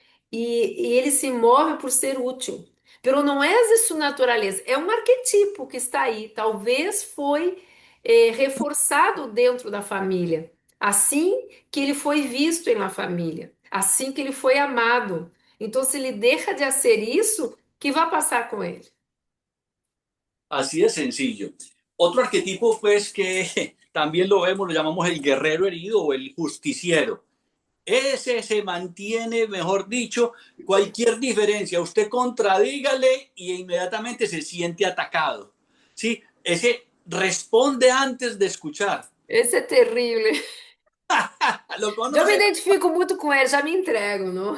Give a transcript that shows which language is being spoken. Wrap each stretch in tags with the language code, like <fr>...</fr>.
<pt>E ele se move por ser útil. Pero não é de sua natureza, é um arquetipo que está aí. Talvez foi reforçado dentro da família. Assim que ele foi visto na família. Assim que ele foi amado. Então, se ele deixa de ser isso, que vai passar com ele?</pt> <es>así de sencillo. Otro arquetipo, pues, que también lo vemos, lo llamamos el guerrero herido o el justiciero. Ese se mantiene, mejor dicho, cualquier diferencia. Usted contradígale y inmediatamente se siente atacado. ¿Sí? Ese responde antes de escuchar.</es> <pt>Esse é terrível.</pt> <es>¿Lo</es> <pt>Já me</pt> <es>conoce?</es> <pt>identifico muito com ele, já me entrego, não?</pt>